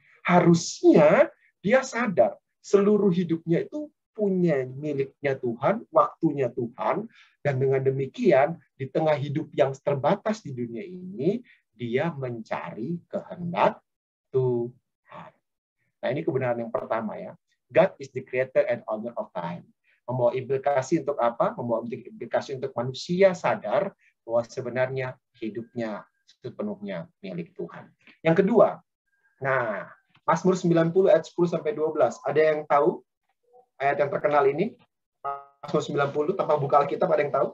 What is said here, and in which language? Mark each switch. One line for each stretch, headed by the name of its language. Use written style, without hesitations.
Indonesian: Harusnya dia sadar, seluruh hidupnya itu punya miliknya Tuhan, waktunya Tuhan, dan dengan demikian di tengah hidup yang terbatas di dunia ini, dia mencari kehendak Tuhan. Nah, ini kebenaran yang pertama ya.
English: God is the creator and owner of time.
Indonesian: Membawa implikasi untuk apa? Membawa implikasi untuk manusia sadar bahwa sebenarnya hidupnya sepenuhnya milik Tuhan. Yang kedua, nah, Mazmur 90 ayat 10 sampai 12. Ada yang tahu ayat yang terkenal ini? Mazmur 90 tanpa buka Alkitab, ada yang tahu?